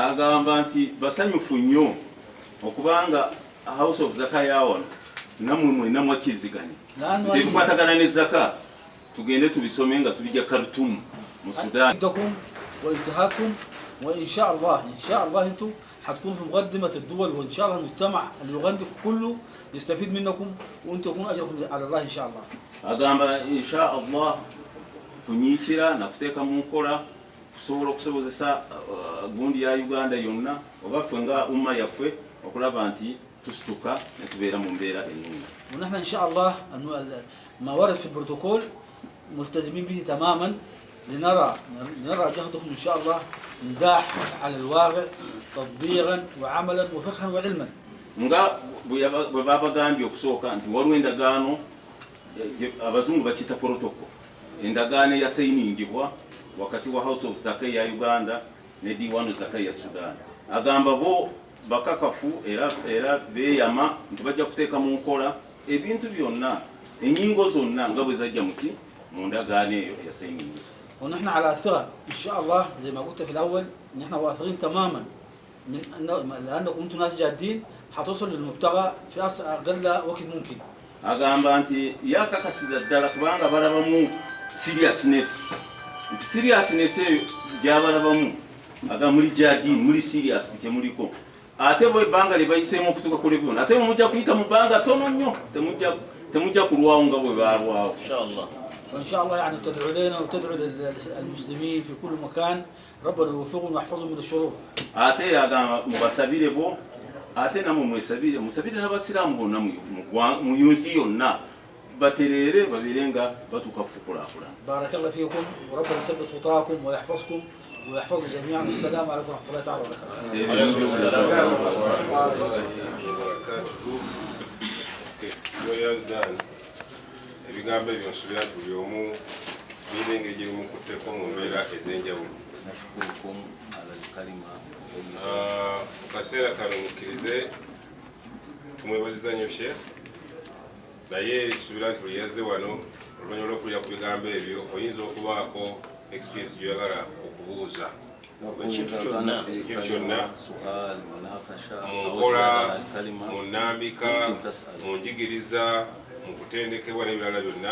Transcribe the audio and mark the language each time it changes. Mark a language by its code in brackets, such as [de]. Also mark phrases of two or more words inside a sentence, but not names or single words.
[lg] agamba nti basanyufu nnyo okubanga house of zaka yawano namwe mwena mwakiriziganya tekukwatagana ne zaka tugende tubisome nga tulijja Khartoum mu Sudan. [ar] عندكم واجتهادكم وان شاء الله انتم حتكونوا في مقدمه الدول، وان شاء الله المجتمع اليوغندي كله يستفيد منكم وانتم يكون اجركم على الله ان شاء الله. [lg] agamba [ar] إن شاء الله [lg] kunyiikira nakuteeka mu nkola kusobola okusobozesa gundi ya Uganda yonna oba ffe nga umma yaffe okulaba nti tusituka ne tubeera mu mbeera ennungi. [ar] ونحن ان شاء الله ما ورد في البروتوكول ملتزمين به تماما لنرى جهدكم ان شاء الله مداح على الواقع تطبيقا وعملا وفقها وعلما. [lg] nga bwe babagambye okusooka nti waliwo endagaano abazungu bakita protocol, endagaano eyasayiningibwa wakati wa House of Zaka ya Uganda ne Diwan Zaka ya Sudan. agamba bo bakakafu era beeyama nti bajja kuteeka mu nkola ebintu byonna enyingo zonna nga bwe zajja muki mu ndagaano eyo eyasayiningibwa. [ar] ونحن على ثقة ان شاء الله زي ما قلت في الاول نحن واثقين تماما من لانكم انتم ناس جادين حتوصلوا للمبتغى في اقل وقت ممكن. [lg] agamba nti yakakasiza ddala kubanga balabamu seriousness, nti seriousness eyo gyabalabamu aga muli jadi muli serious kye muliko, ate bo ebbanga lye bayiseemu okutuuka ku level ate mujja kuyita mu bbanga tono nnyo temujja kulwawo nga bwe balwawo inshallah. [ar] وان شاء الله يعني تدعو لنا وتدعو للمسلمين في كل مكان ربنا يوفقهم ويحفظهم من الشرور. [lg] ate agamba mubasabire bo ate namwe mwesabire musabire n'abasiraamu bonna mu yunsi yonna batereere babeere nga batuuka ku kukulaakulana. [ar] بارك الله فيكم وربنا يثبت خطاكم ويحفظكم ويحفظ جميعا. والسلام عليكم ورحمه الله تعالى وبركاته. عليكم السلام. [lg] ebigambo ebyo nsuubira nti buli omu birina engeri gye bimukutteko mu mbeera ez'enjawulo. Mu kaseera kano mukkirize tumwebaziza nnyo Sheikh, naye nsuubira nti buli yazze wano oluvannyuma lw'okulira ku bigambo ebyo oyinza okubaako experience gy'oyagala okubuuza ekintu kyonna mu nkola, mu nnambika, mu njigiriza, mu kutendekebwa n'ebirala byonna.